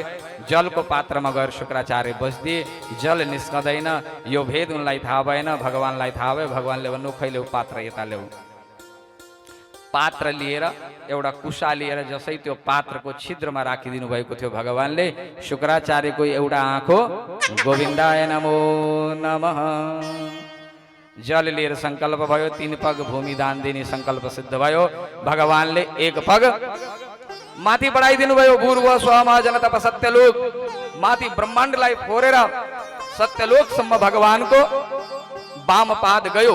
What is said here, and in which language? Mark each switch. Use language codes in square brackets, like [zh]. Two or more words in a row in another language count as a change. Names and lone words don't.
[ne] जलको पात्रमा गएर शुक्राचार्य बस्दिए। जल निस्कँदैन। यो भेद उनलाई थाहा भएन, भगवानलाई थाहा भयो। भगवानले भन्नु खैले पात्र यता ल्याऊ। पात्र लिएर एउटा कुसा लिएर जसै त्यो पात्रको छिद्रमा राखिदिनु भएको थियो भगवानले, शुक्राचार्यको एउटा आँखो [sa] गोविन्दाय नमो नमः। [ne] जल लिएर संकल्प भयो। 3 पग भूमि दान दिने संकल्प सिद्ध भयो। भगवानले 1 पग माथि बढाइदिनु भयो। [sa] भूर्व स्वम जनतप सत्यलोक। [ne] माथि ब्रह्माण्डलाई फोरेर सत्यलोकसम्म भगवानको वाम पाद गयो।